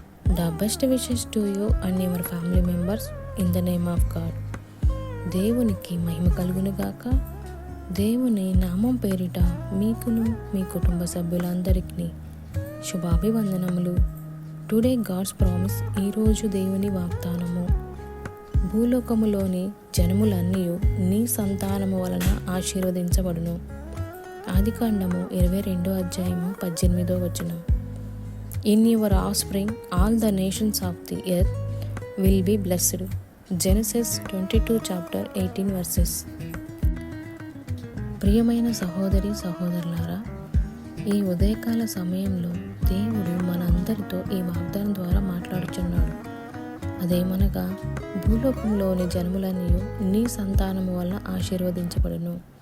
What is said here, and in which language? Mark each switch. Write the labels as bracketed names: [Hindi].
[English] The best wishes to you and your family members in the name of God. [Telugu] దేవునికి మహిమ కలుగును గాక. దేవుని నామం పేరిట మీకును మీ కుటుంబ సభ్యులందరికీ శుభాభివందనములు. [English] Today God's promise. [Telugu] ఈరోజు దేవుని వాగ్దానము. భూలోకములోని జనములన్నీ నీ సంతానము వలన ఆశీర్వదించబడును. ఆదికాండము 22:18. [English] In your offspring all the nations of the earth will be blessed. Genesis 22:18. [Telugu] ప్రియమైన సహోదరి సహోదరులారా, ఈ ఉదయకాల సమయంలో దేవుడు మనందరితో ఈ వాగ్దానం ద్వారా మాట్లాడుచున్నాడు. అదేమనగా, భూలోకంలోని జనములన్నీ నీ సంతానము వలన ఆశీర్వదించబడును.